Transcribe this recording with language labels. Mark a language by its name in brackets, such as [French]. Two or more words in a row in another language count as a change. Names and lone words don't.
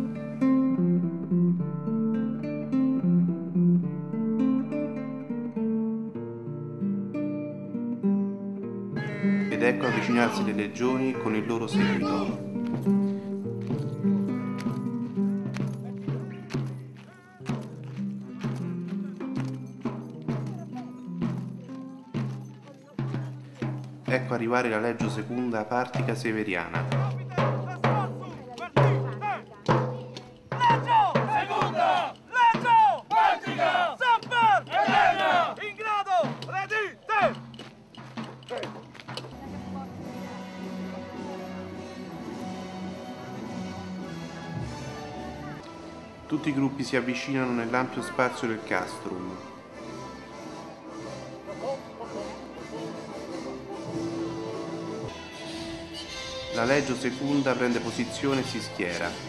[Italian] Ed ecco avvicinarsi le legioni con il loro seguito. Ecco arrivare la Legio Secunda Partica Severiana. [Latin] Legio! Secunda! Legio! Partica! Semper! Eterna! In grado! Redite! [Italian] Tutti i gruppi si avvicinano nell'ampio spazio del castrum. La Legio Secunda prende posizione e si schiera.